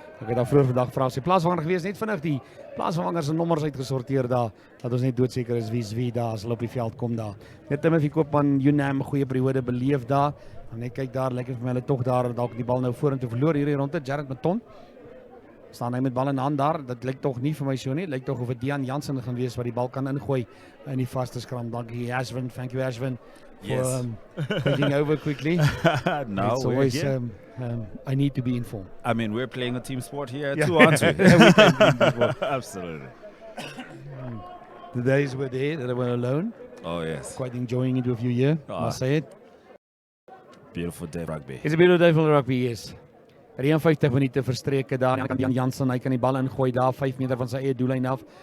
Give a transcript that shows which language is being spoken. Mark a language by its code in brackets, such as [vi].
[af] Ek het daar vroeër vandag vra sy plaasvervanger gewees, net vinnig die plaasvervangers se nommers uitgesorteer daar, dat ons net doodseker is wie daar as hulle op die veld kom daar. Net Timothy Koopman, Unam 'n goeie periode beleef daar. En net kyk daar, lekker vir my hulle tog daar dalk die bal nou vorentoe verloor hierdie ronde. Jared Mouton staan hy met bal in hand daar. Dit lyk tog nie vir my so nie. Lyk tog of dit Dian Jansen gaan wees wat die bal kan ingooi in die vaste skram. [en] Dankie Ashwin, thank you Ashwin for taking over quickly. No, it's always I need to be informed. I mean, we're playing a team sport here too, aren't we? Absolutely. The days were there that I were alone. Oh yes. Quite enjoying it with you here. Must say it. Beautiful day rugby. It's a beautiful day for rugby, yes. [af] 53 minute verstreke daar. Dian Jansen, hy kan die bal ingooi daar 5 meter van sy eie doellyn af.